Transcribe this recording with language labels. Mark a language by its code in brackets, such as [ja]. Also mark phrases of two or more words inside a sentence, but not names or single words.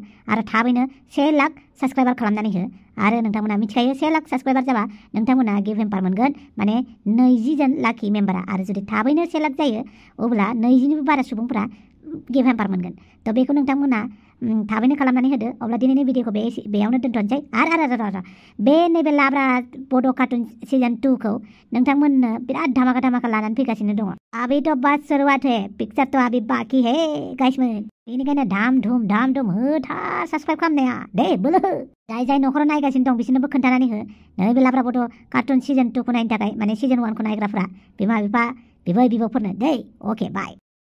[brx] आरो थाबैनो 1 लाख साबस्क्राइबार खालामनानै हो आरो नोंथांमोना मिथिखायो 1 लाख साबस्क्राइबार जाबा नोंथांमोना गिफ्ट हेम्पार मोनगोन माने 20 जन लाखि मेम्बारा आरो जुदि थाबैनो 1 लाख जायो अब्ला 20निबो बारा सुबुंफोरा गिफ्ट हेम्पार मोनगोन थ' बेखौ नोंथांमोना थाबैनो खालामनानै होदो अब्ला दिनैनि भिडिअखौ बेयावनो दोनथ'नोसै आरो बे नैबे लाब्रा बड' कार्टुन सिजन 2 खौ नोंथांमोननो बिराद धामाका धामाका लानानै फैगासिनो दङ [hi] अभी तो बात शुरुआत है पिक्चर तो अभी बाकी है [brx] गाइसमोन बेनिखायनो धाम धुम होथार साबस्क्राइब खालामनाया दे बोलो जाय न'खराव नायगासिनो दं बिसोरनोबो खोन्थानानै हो नैबे लाब्रा बड' कार्टुन सिजन 2 खौ नायनो थाखाय माने सिजन 1 खौ नायग्राफ्रा बिमा बिफा बिबै बिबौफोरनो दे अके बाय